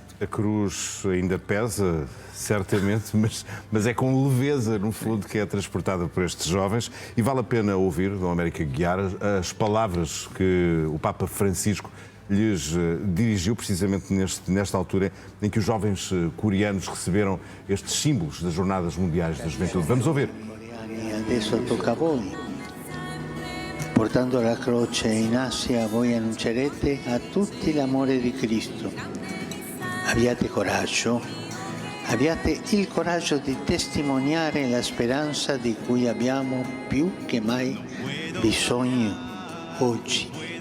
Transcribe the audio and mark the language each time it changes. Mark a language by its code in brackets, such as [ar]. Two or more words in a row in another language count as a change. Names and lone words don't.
[pt] A cruz ainda pesa, certamente, mas é com leveza, no fundo, que é transportada por estes jovens e vale a pena ouvir, Dom Américo Aguiar, as palavras que o Papa Francisco lhes dirigiu precisamente nesta altura em que os jovens coreanos receberam estes símbolos das Jornadas Mundiais da Juventude. Vamos ouvir. [it] Adesso tocca a voi. Portando la croce in Asia, voi annuncerete a tutti l'amore di Cristo. Abbiate coraggio il coraggio di testimoniare la speranza di cui abbiamo più che mai bisogno oggi.